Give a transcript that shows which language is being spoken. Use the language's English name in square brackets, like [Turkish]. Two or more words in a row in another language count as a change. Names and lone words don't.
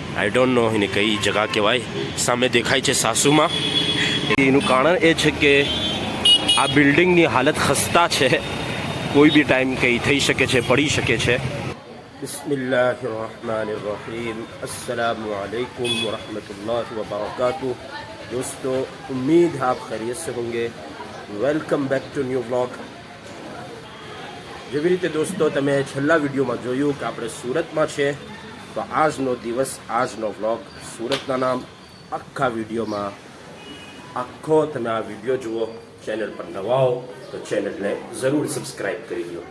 [English] I don't know [Gujarati] એને કઈ જગા કહેવાય. સામે દેખાય છે સાસુમાં. એનું કારણ એ છે કે આ બિલ્ડિંગની હાલત ખસ્તા છે. કોઈ બી ટાઈમ કંઈ થઈ શકે છે, પડી શકે છે. [Arabic] بسم الله الرحمن الرحيم. السلام عليكم ورحمة الله وبركاته. [Hindi] दोस्तों, उम्मीद है आप खैरियत से होंगे. [English] Welcome back to new vlog. [Gujarati] જેવી રીતે દોસ્તો તમે છેલ્લા વિડીયોમાં જોયું કે આપણે સુરતમાં છે, તો આજનો દિવસ, આજનો વ્લોગ સુરતના નામ આખા વિડીયોમાં આખો તમે આ વિડીયો જુઓ. ચેનલ પર નવા હો તો ચેનલને જરૂર સબસ્ક્રાઈબ કરી દો.